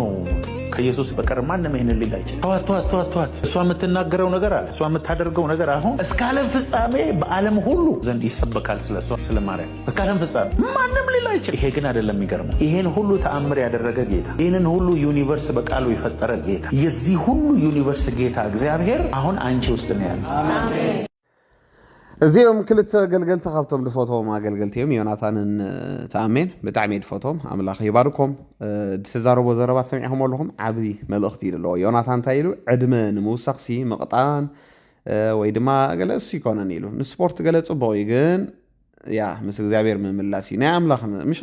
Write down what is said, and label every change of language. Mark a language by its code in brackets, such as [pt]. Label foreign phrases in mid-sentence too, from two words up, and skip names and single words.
[am] ከኢየሱስ በቀር ማንም ይሄንን ሊል አይችልም። ተዋት እሷ የምትናገረው ነገር አለ፣ እሷ የምታደርገው ነገር አሁን እስከ ዓለም ፍጻሜ በዓለም ሁሉ ዘንድ ይሰበካል። ስለሷ ስለ ማርያም እስከ ዓለም ፍጻሜ ማንም ሊል አይችልም። ይሄ ግን አይደለም የሚገርመው። ይሄን ሁሉ ተአምር ያደረገ ጌታ፣ ይሄንን ሁሉ ዩኒቨርስ በቃሉ የፈጠረ ጌታ፣ የዚህ ሁሉ ዩኒቨርስ ጌታ እግዚአብሔር አሁን አንቺ ውስጥ ነው ያለው። አሜን። [ti] እዚኦም ክልተ ገልገልቲ ካብቶም ድፈትዎም ኣገልገልቲ እዮም ዮናታንን ተኣሜን ብጣዕሚ ድፈትዎም ኣምላኽ ይባርኮም። ዝተዛረቦ ዘረባ ሰሚዕኹም ኣለኹም ዓብዪ መልእኽቲ ኣለዎ። ዮናታን እንታይ ኢሉ ዕድመ ንምውሳኽሲ ምቕጣን ወይ ድማ ገለ እሱ ይኮነን ኢሉ ንስፖርት ገለ ፅቡቕ እዩ ግን ያ ምስ እግዚኣብሔር ምምላስ እዩ ናይ ኣምላኽ ምሻ